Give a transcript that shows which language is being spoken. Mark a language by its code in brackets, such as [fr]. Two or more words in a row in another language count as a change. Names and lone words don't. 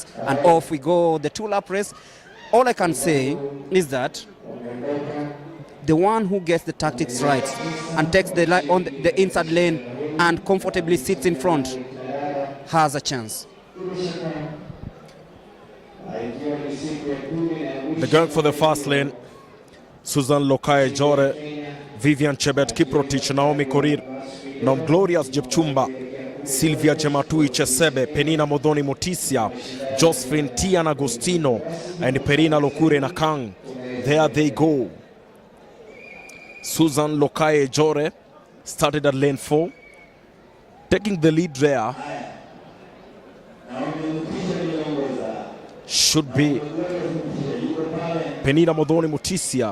[en] And off we go, the 2-lap race. All I can say is that the one who gets the tactics right and takes the on the inside lane and comfortably sits in front has a chance. They're going for the fast lane. Susan Lokaye Jore, Vivian Chebet Kiprotich, Naomi Korir, Nom Glorious Jepchumba, Sylvia Chematui Chesebe, Penina Mudhoni Mutisia, Josephine Tian Agostino, and Perina Lokure Nakang. There they go. Susan Lokaye Jore started at lane 4, taking the lead there. Should be Penina Mudhoni Mutisia.